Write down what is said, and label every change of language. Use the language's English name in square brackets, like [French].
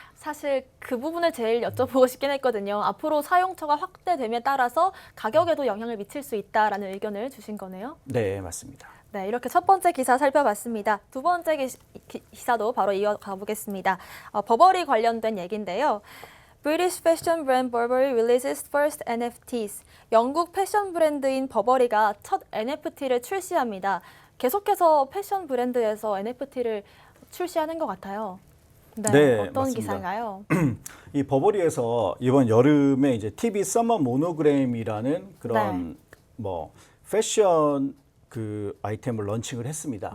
[Korean] 사실 그 부분을 제일 여쭤보고 싶긴 했거든요. 앞으로 사용처가 확대됨에 따라서 가격에도 영향을 미칠 수 있다라는 의견을 주신 거네요. 네, 맞습니다. 네, 이렇게 첫 번째 기사 살펴봤습니다. 두 번째 기사도 바로 이어가 보겠습니다. 버버리 관련된 얘기인데요. [English] British fashion brand Burberry releases first NFTs. [Korean] 영국 패션 브랜드인 버버리가 첫 NFT를 출시합니다. 계속해서 패션 브랜드에서 NFT를 출시하는 것 같아요. 네, 어떤 맞습니다. 기사인가요? 이 버버리에서 이번 여름에 이제 TV 서머 모노그램이라는 그런 뭐 패션 그 아이템을 런칭을 했습니다.